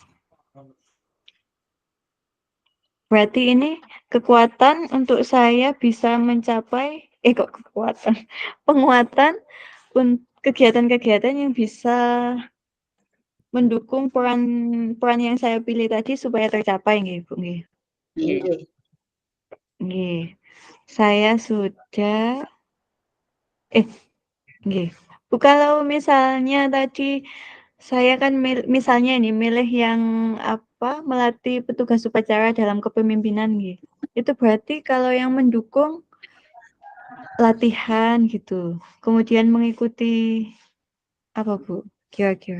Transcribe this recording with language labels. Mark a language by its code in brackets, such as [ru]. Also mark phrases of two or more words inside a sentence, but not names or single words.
[id] Berarti ini kekuatan untuk saya bisa mencapai kok kekuatan, penguatan kegiatan-kegiatan yang bisa mendukung peran yang saya pilih tadi supaya tercapai nggih, Bu, nggih. Nggih. Nggih. Nggih. Saya sudah nggih. Bu, kalau misalnya tadi saya kan misalnya ini milih yang melatih petugas upacara dalam kepemimpinan nggih. Itu berarti kalau yang mendukung latihan gitu, kemudian mengikuti apa, Bu, kira-kira?